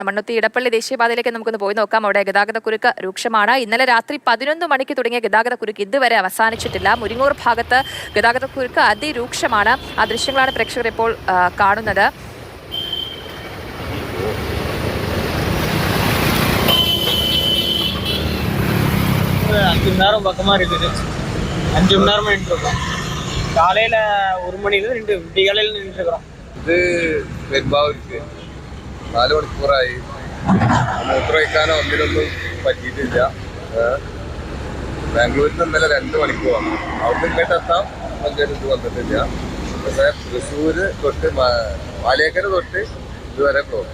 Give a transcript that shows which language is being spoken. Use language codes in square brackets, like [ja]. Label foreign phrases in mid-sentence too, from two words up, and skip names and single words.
[ml] മണ്ണുത്തി ഇടപ്പള്ളി ദേശീയപാതയിലേക്ക് നമുക്കൊന്ന് പോയി നോക്കാം. അവിടെ ഗതാഗതക്കുരുക്ക് രൂക്ഷമാണ്. ഇന്നലെ രാത്രി 11 മണിക്ക് തുടങ്ങിയ ഗതാഗതക്കുരുക്ക് ഇതുവരെ അവസാനിച്ചിട്ടില്ല. മുരിങ്ങൂർ ഭാഗത്ത് ഗതാഗതക്കുരുക്ക് അതിരൂക്ഷമാണ്. ആ ദൃശ്യങ്ങളാണ് പ്രേക്ഷകർ ഇപ്പോൾ കാണുന്നത്. [ta] அஞ்சு மணி நேரமா நின்றுருக்கோம். காலையில 1 மணில நின்று விடிகாலையில் நின்றுருக்கிறோம். [ml] ഇത് പെരുമ്പാവൂർക്ക് 4 മണിക്കൂറായി. മൂത്രമൊഴിക്കാനോ ഒന്നിനൊന്നും പറ്റിയിട്ടില്ല. ബാംഗ്ലൂരിൽ നിന്ന് ഇന്നലെ 2 മണിക്കൂറാണ്. അവിടെ ഇങ്ങോട്ടെത്താം ഇത് വന്നിട്ടില്ല. പക്ഷേ തൃശ്ശൂര് തൊട്ട് മാലിയേക്കര തൊട്ട് ഇതുവരെ ബ്ലോക്ക്.